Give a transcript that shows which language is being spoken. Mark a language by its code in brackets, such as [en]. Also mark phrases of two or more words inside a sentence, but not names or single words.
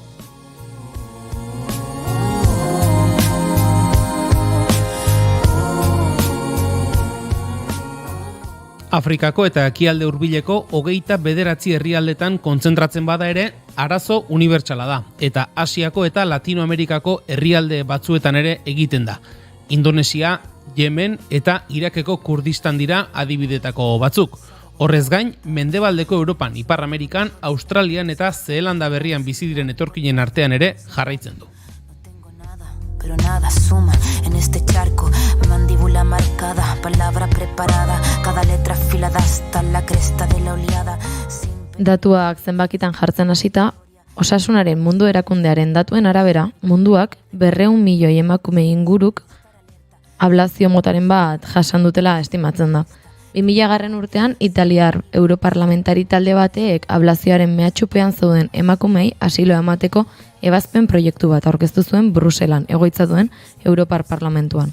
[eu] Afrikako eta ekialde hurbileko 29 herrialdetan kontzentratzen bada ere, arazo unibertsala da, eta Asiako eta Latinoamerikako herrialde batzuetan ere egiten da. Indonesia, Yemen eta Irakeko Kurdistan dira adibidetako batzuk. Horrez gain, mendebaldeko Europan, Ipar Amerikan, Australian eta Zeelanda berrian bizi diren etorkinen artean ere jarraitzen du. [es] Pero nada suma en este charco, mandíbula marcada, palabra preparada, cada letra afilada hasta la cresta de la oleada. [eu] Datuak zenbakitan jartzen hasita, Osasunaren Mundu Erakundearen datuen arabera, munduak 200 milioi emakume inguruk ablazio motaren bat jasan dutela estimatzen da. 2000 urtean, Italiar Europarlamentari talde bateek ablazioaren mehatxupean zeuden emakumei asiloa emateko ebazpen proiektu bat aurkeztu zuen Bruselan egoitza duen Europar Parlamentuan.